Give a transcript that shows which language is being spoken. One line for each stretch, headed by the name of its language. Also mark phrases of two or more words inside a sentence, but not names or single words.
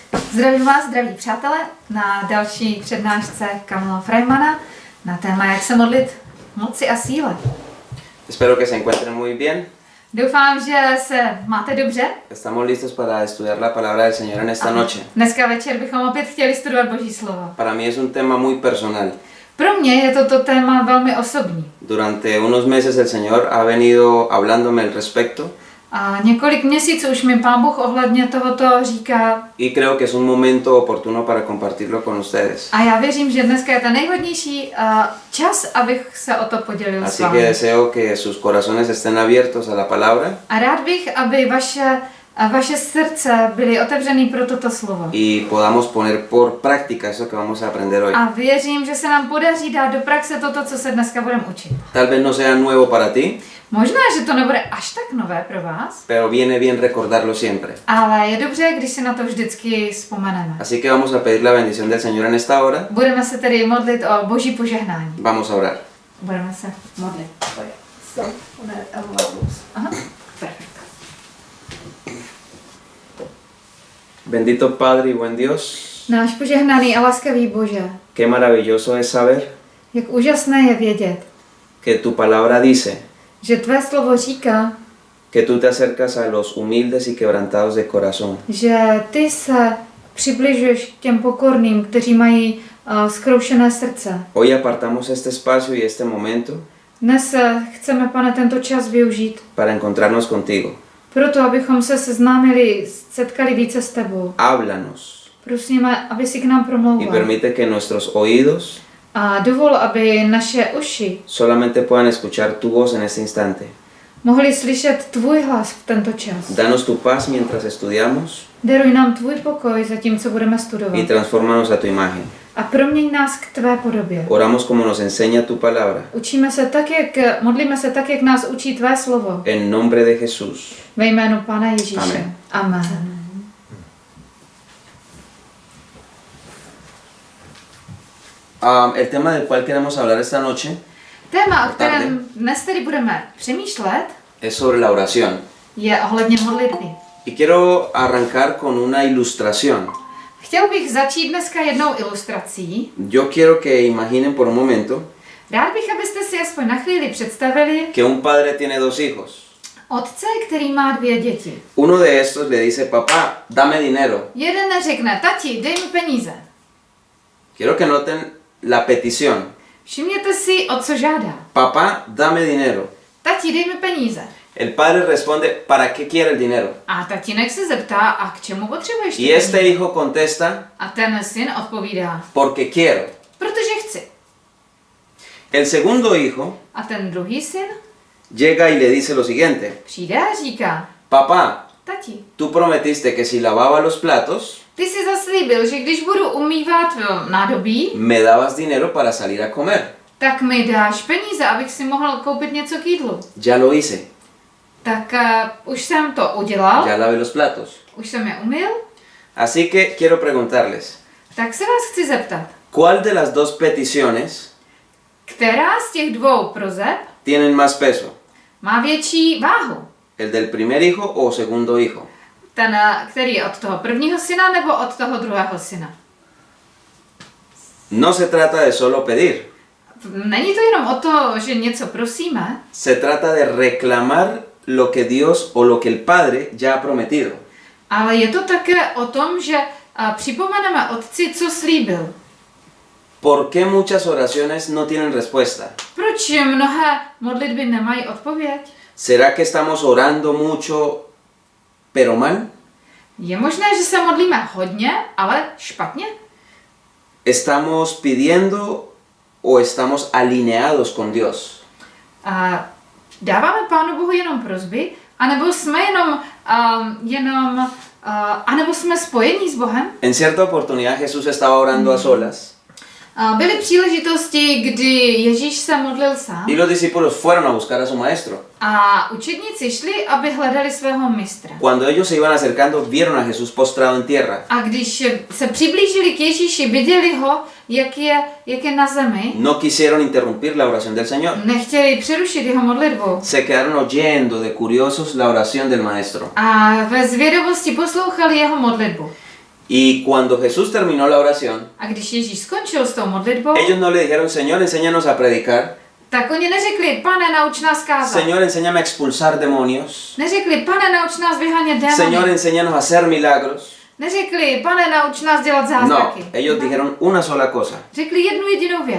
Czech: Zdravím vás, zdraví přátelé, na další přednášce Kamila Freimana na téma jak se modlit v moci a síle.
Spanish: Espero que se encuentren muy bien.
Czech: Doufám, že se máte dobře.
Spanish: Estamos listos para estudiar la palabra del Señor en esta noche.
Czech: Dneska večer bychom opět chtěli studovat Boží slovo.
Spanish: Para mí es un tema muy personal.
Czech: Pro mě je toto téma velmi osobní.
Spanish: Durante unos meses el Señor ha venido hablándome al respecto.
Czech: A několik měsíců už mi Pán Bůh ohledně tohoto říká.
Spanish: Y creo que es un momento oportuno para compartirlo con ustedes.
Czech: A já věřím, že dneska je ten nejvhodnější čas, abych se o to podělil s
Spanish: Así
Czech: vámi.
Spanish: que deseo que sus corazones estén abiertos a la palabra.
Czech: A rád bych, aby vaše srdce byly otevřený pro toto slovo.
Spanish: Y podamos poner por práctica eso que vamos a aprender hoy.
Czech: A věřím, že se nám podaří dát do praxe toto, co se dneska budeme učit.
Spanish: Tal vez no sea nuevo para ti,
Czech: Možná, že to nebude až tak nové pro vás,
Spanish: pero viene bien recordarlo siempre.
Czech: ale je dobře, když si na to vždycky vzpomeneme.
Spanish: Así que vamos a pedir la bendición del Señor en esta hora.
Czech: Budeme se tedy modlit o Boží požehnání.
Spanish: Vamos a orar.
Czech: Budeme se modlit. Aha, perfekto.
Spanish: Bendito Padre y buen Dios.
Czech: Náš požehnaný a laskavý Bože,
Spanish: Qué maravilloso es saber
Czech: jak úžasné je vědět,
Spanish: que tu palabra dice
Czech: že tvé slovo říká,
Spanish: que tú te acercas a los humildes y quebrantados de corazón.
Czech: že ty se přibližuješ k těm pokorným, kteří mají zkroušené srdce.
Spanish: Hoy apartamos este espacio y este momento
Czech: Dnes chceme, Pane, tento čas využít
Spanish: para encontrarnos contigo.
Czech: proto, abychom se seznámili, setkali více s tebou.
Spanish: Háblanos
Czech: Prosíme, aby si k nám
Spanish: y
Czech: promlouval.
Spanish: permite que nuestros oídos
Czech: A dovol, aby naše uši
Spanish: solamente puedan escuchar tu voz en este instante.
Czech: mohli slyšet tvůj hlas v tento čas.
Spanish: Danos tu paz mientras estudiamos
Czech: Daruj nám tvůj pokoj zatímco budeme
Spanish: y
Czech: studovat.
Spanish: transfórmanos a tu imagen.
Czech: A proměň nás k tvé podobě.
Spanish: Oramos como nos enseña tu palabra.
Czech: Modlíme se tak, jak nás učí tvé slovo.
Spanish: En nombre de Jesús.
Czech: Ve jménu Pána Ježíše.
Spanish: Amen.
Czech: Amen.
Spanish: El tema del cual queremos hablar esta noche
Czech: Téma, o kterém dnes tedy budeme přemýšlet,
Spanish: es sobre la oración.
Czech: je ohledně modlitby.
Spanish: Y quiero arrancar con una ilustración.
Czech: Chtěl bych začít dneska jednou ilustrací.
Spanish: Yo quiero que imaginen por un momento
Czech: Rád bych, abyste si aspoň na chvíli představili
Spanish: que un padre tiene dos hijos.
Czech: otce, který má 2 děti.
Spanish: Uno de estos le dice, papá, dame dinero.
Czech: Jeden řekne, tati, dej mi peníze.
Spanish: Quiero que noten la petición.
Czech: Všimněte si, o co žádá.
Spanish: Papá, dame dinero.
Czech: Tati, dej mi peníze.
Spanish: El padre responde, ¿para qué quiere el dinero?
Czech: A tatínek se zeptá, a k čemu potřebuješ ty
Spanish: Y este
Czech: peníze?
Spanish: hijo contesta,
Czech: A ten syn odpovídá,
Spanish: porque quiero.
Czech: protože chci.
Spanish: El segundo hijo
Czech: A ten druhý syn
Spanish: llega y le dice lo siguiente,
Czech: přijde a říká,
Spanish: papá,
Czech: tati,
Spanish: tú prometiste que si lavaba los platos,
Czech: ty jsi zaslíbil, že když budu umývat nádobí,
Spanish: me dabas dinero para salir a comer.
Czech: tak mi dáš peníze, abych si mohl koupit něco k jídlu.
Spanish: Ya lo hice,
Czech: Tak už jsem to udělal,
Spanish: ya lavé los platos.
Czech: už jsem je umyl,
Spanish: Así que quiero preguntarles,
Czech: tak se vás chci zeptat,
Spanish: ¿cuál de las dos peticiones
Czech: která z těch 2 prozeb
Spanish: tienen más peso?
Czech: má větší váhu?
Spanish: ¿El del primer hijo o segundo hijo?
Czech: Ten, který je od toho prvního syna nebo od toho druhého syna?
Spanish: No se trata de solo pedir,
Czech: Není to jenom o to, že něco prosíme,
Spanish: se trata de reclamar lo que Dios o lo que el Padre ya ha prometido.
Czech: ale je to také o tom, že připomeneme Otci, co slíbil.
Spanish: ¿Por qué muchas oraciones no tienen respuesta?
Czech: Proč mnohé modlitby nemají odpověď?
Spanish: ¿Será que estamos orando mucho, pero mal?
Czech: Je možné, že se modlíme hodně, ale špatně?
Spanish: ¿Estamos pidiendo o estamos alineados con Dios?
Czech: Dáváme Pánu Bohu jenom prosby, anebo jsme anebo jsme spojení s Bohem?
Spanish: En cierta oportunidad Jesús estaba orando a solas
Czech: Byly příležitosti, kdy Ježíš se modlil sám
Spanish: y los discípulos fueron a buscar a su maestro.
Czech: a učedníci šli, aby hledali svého mistra.
Spanish: Cuando ellos se iban acercando, vieron a Jesús postrado en tierra.
Czech: A když se přiblížili k Ježíši, viděli ho, jak je na zemi,
Spanish: No quisieron interrumpir la oración del Señor.
Czech: nechtěli přerušit jeho modlitbu.
Spanish: Se quedaron oyendo de curiosos la oración del maestro.
Czech: A ve zvědavosti poslouchali jeho modlitbu.
Spanish: Y cuando Jesús terminó la oración,
Czech: A když Ježíš skončil s tou modlitbou,
Spanish: ellos no le dijeron, Señor, enséñanos a predicar.
Czech: tak oni neřekli, Pane, nauč nás kázat.
Spanish: Señor, enséñame a expulsar demonios.
Czech: Neřekli, Pane, nauč nás vyhánět
Spanish: Señor,
Czech: démony.
Spanish: enséñanos a hacer milagros.
Czech: Neřekli, Pane, nauč nás dělat
Spanish: No,
Czech: zázraky.
Spanish: ellos dijeron una sola cosa.
Czech: Řekli jednu jedinou věc.